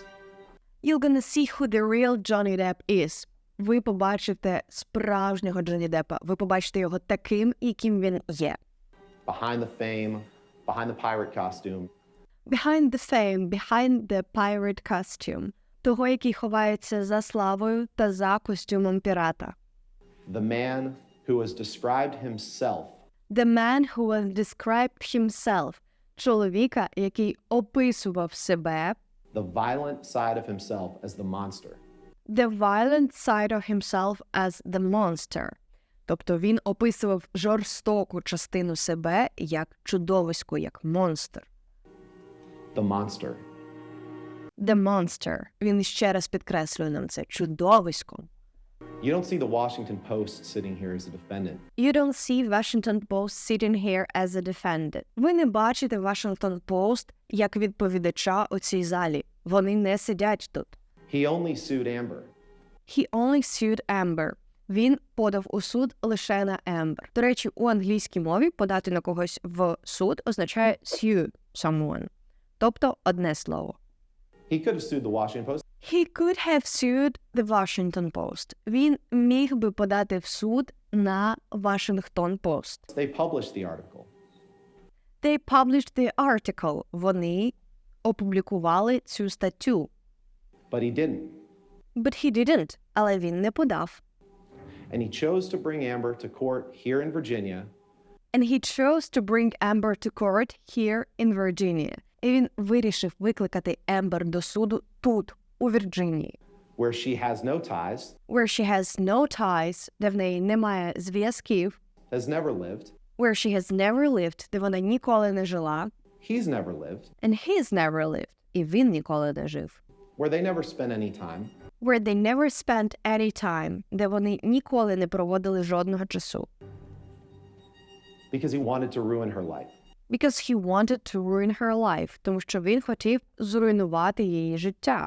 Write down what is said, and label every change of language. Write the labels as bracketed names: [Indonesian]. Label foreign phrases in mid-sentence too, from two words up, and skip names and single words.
[English] You're gonna see who the real Johnny Depp is. [Ukrainian] Ви побачите справжнього Джонні Деппа. Ви побачите його таким, яким він є. [English] Behind the fame, behind the pirate costume, Behind the fame, behind the pirate costume. [Ukrainian] Того, який ховається за славою та за костюмом пірата. [English] the man who has described himself The man who has described himself. [Ukrainian] Чоловіка, який описував себе. [English] The violent side of himself as the monster. The violent side of himself as the monster. [Ukrainian] Тобто він описував жорстоку частину себе як чудовисько, як монстр. [English] The monster. The monster. [Ukrainian] Він ще раз підкреслює нам це. Чудовисько. [English] You don't see the Washington Post sitting here as a defendant. You don't see Washington Post sitting here as a defendant. [Ukrainian] Ви не бачите Washington Post як відповідача у цій залі. Вони не сидять тут. [English] He only sued Amber. He only sued Amber. [Ukrainian] Він подав у суд лише на Ембер. До речі, у англійській мові подати на когось в суд означає [English] sue someone. [Ukrainian] Тобто одне слово. [English] He could have sued the Washington Post. He could have sued the Washington Post. [Ukrainian] Він міг би подати в суд на Washington Post. [English] They published the article. They published the article. [Ukrainian] Вони опублікували цю статтю. [English] But he didn't. But he didn't. [Ukrainian] Але він не подав. [English] And he chose to bring Amber to court here in Virginia. And he chose to bring Amber to court here in Virginia. [Ukrainian] І він вирішив викликати Ембер до суду тут, у Вірджинії. [English] Where she has no ties, Where she has no ties, [Ukrainian] де в неї немає зв'язків. [English] has never lived, Where she has never lived, [Ukrainian] де вона ніколи не жила. [English] he's never lived, And he's never lived. [Ukrainian] І він ніколи не жив. [English] where they never spent any time, Where they never spent any time, [Ukrainian] де вони ніколи не проводили жодного часу. [English] because he wanted to ruin her life. Because he wanted to ruin her life. [Ukrainian] Тому що він хотів зруйнувати її життя.